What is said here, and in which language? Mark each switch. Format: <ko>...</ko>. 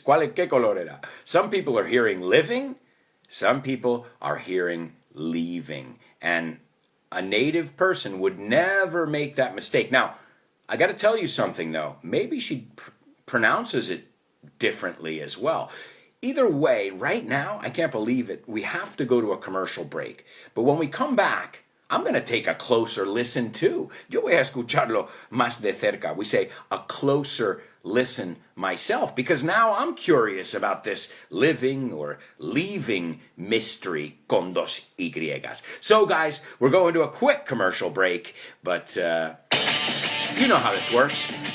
<es>¿Qué color era?</es> <en>Some people are hearing living. Some people are hearing leaving. And a native person would never make that mistake. Now, I got to tell you something, though. Maybe she pronounces it differently as well. Either way, right now, I can't believe it. We have to go to a commercial break. But when we come back, I'm going to take a closer listen too.</en> <es>Yo voy a escucharlo más de cerca.</es> <en>We say a closer listen myself, because now I'm curious about this living or leaving mystery</en> <es>con dos Y.</es> <en>So guys, we're going to a quick commercial break, but you know how this works.</en>